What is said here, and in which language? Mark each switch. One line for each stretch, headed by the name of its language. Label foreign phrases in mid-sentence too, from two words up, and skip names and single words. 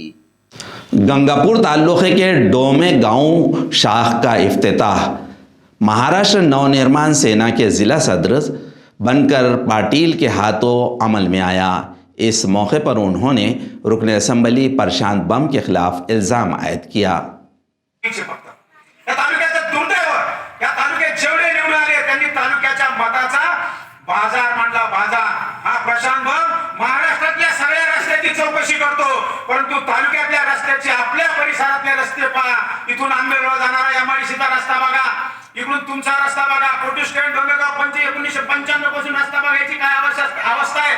Urdu: گنگاپور تعلقے کے ڈومے گاؤں شاخ کا افتتاح مہاراشٹر نو نرمان سینا کے ضلع صدر بن کر پاٹیل کے ہاتھوں عمل میں آیا۔ اس موقع پر انہوں نے رکن اسمبلی پرشانت بم کے خلاف الزام عائد کیا۔
Marathi: बाजार मांडला बाजार हा प्रशांत बम महाराष्ट्रातल्या सगळ्या रस्त्याची चौकशी करतो, परंतु तालुक्यातल्या रस्त्याचे आपल्या परिसरातले रस्ते पहा। इथून आंबेगाव जाणारा एमआयडीसीचा रस्ता बघा, इकडून तुमचा रस्ता बघा, फोटो स्टँड डोंगरगाव 1995 पासून रस्ता बघायची काय अवस्था आहे।